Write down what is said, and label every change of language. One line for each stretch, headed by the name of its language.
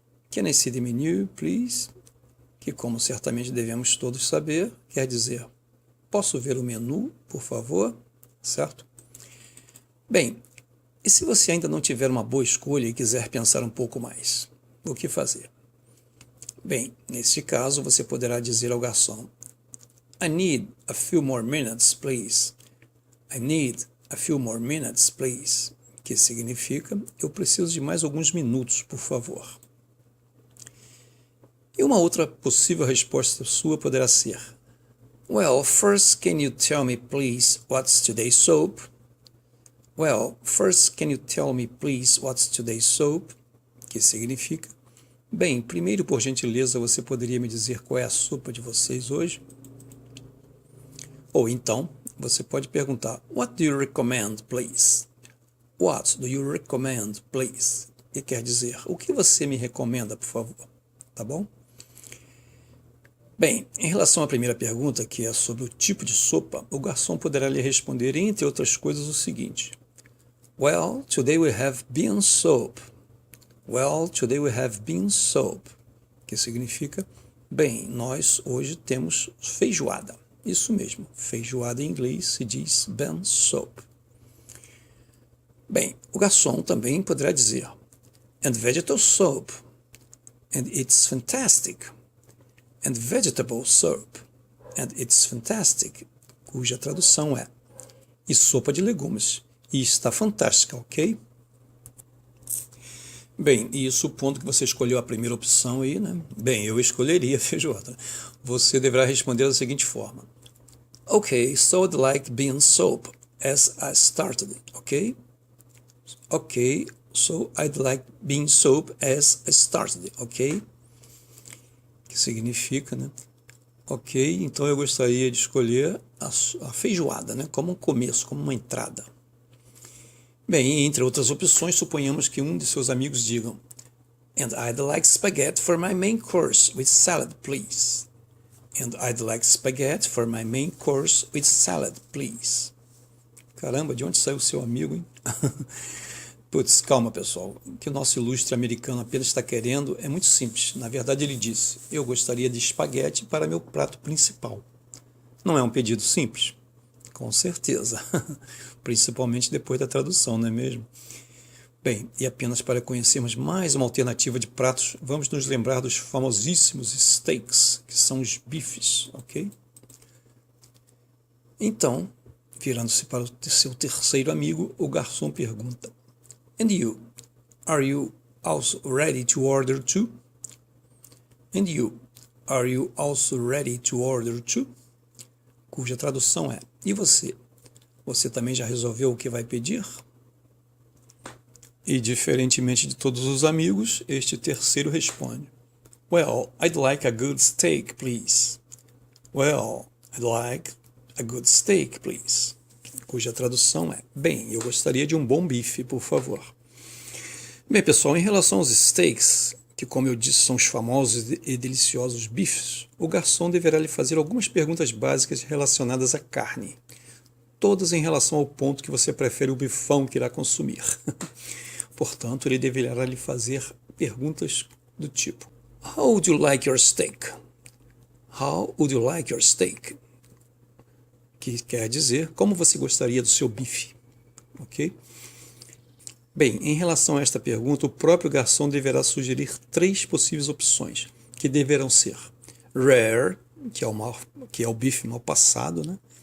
English: Can I see the menu, please?
Portuguese: Que, como certamente devemos todos saber, quer dizer: posso ver o menu, por favor? Certo? Bem, e se você ainda não tiver uma boa escolha e quiser pensar um pouco mais, o que fazer? Bem, neste caso, você poderá dizer ao garçom:
English: I need a few more minutes, please. I need a few more minutes, please.
Portuguese: Que significa: eu preciso de mais alguns minutos, por favor. E uma outra possível resposta sua poderá ser:
English: Well, first can you tell me please what's today's soap? Well, first can you tell me please what's today's soap?
Portuguese: Que significa: bem, primeiro por gentileza você poderia me dizer qual é a sopa de vocês hoje? Ou então, você pode perguntar:
English: What do you recommend, please? What do you recommend, please?
Portuguese: Que quer dizer: o que você me recomenda, por favor? Tá bom? Bem, em relação à primeira pergunta, que é sobre o tipo de sopa, o garçom poderá lhe responder, entre outras coisas, o seguinte:
English: Well, today we have bean soup. Well, today we have bean soup.
Portuguese: Que significa: bem, nós hoje temos feijoada. Isso mesmo, feijoada em inglês se diz bean soup. Bem, o garçom também poderá dizer:
English: And vegetable soup. And it's fantastic. And vegetable soup, and it's fantastic,
Portuguese: cuja tradução é: e sopa de legumes, e está fantástica, ok? Bem, e supondo que você escolheu a primeira opção aí, né? Bem, eu escolheria feijoada. Você deverá responder da seguinte forma:
English: Ok, so I'd like bean soup as I started, ok? Ok, so I'd like bean soup as I started, ok?
Portuguese: Que significa, né? Ok, então eu gostaria de escolher a feijoada, né? Como um começo, como uma entrada. Bem, entre outras opções, suponhamos que um de seus amigos digam:
English: And I'd like spaghetti for my main course with salad, please. And I'd like spaghetti for my main course with salad, please.
Portuguese: Caramba, de onde saiu o seu amigo, hein? Putz, calma pessoal, o que o nosso ilustre americano apenas está querendo é muito simples. Na verdade ele disse, eu gostaria de espaguete para meu prato principal. Não é um pedido simples? Com certeza, principalmente depois da tradução, não é mesmo? Bem, e apenas para conhecermos mais uma alternativa de pratos, vamos nos lembrar dos famosíssimos steaks, que são os bifes, ok? Então, virando-se para o seu terceiro amigo, o garçom pergunta,
English: And you, are you also ready to order too? And you, are you also ready to order too?
Portuguese: Cuja tradução é, e você? Você também já resolveu o que vai pedir? E diferentemente de todos os amigos, este terceiro responde,
English: Well, I'd like a good steak, please. Well, I'd like a good steak, please.
Portuguese: Cuja tradução é, bem, eu gostaria de um bom bife, por favor. Bem, pessoal, em relação aos steaks, que como eu disse são os famosos e deliciosos bifes, o garçom deverá lhe fazer algumas perguntas básicas relacionadas à carne. Todas em relação ao ponto que você prefere o bifão que irá consumir. Portanto, ele deverá lhe fazer perguntas do tipo,
English: How would you like your steak? How would you like your steak?
Portuguese: Que quer dizer, como você gostaria do seu bife? Ok? Bem, em relação a esta pergunta, o próprio garçom deverá sugerir 3 possíveis opções, que deverão ser rare, que é o bife mal passado, né?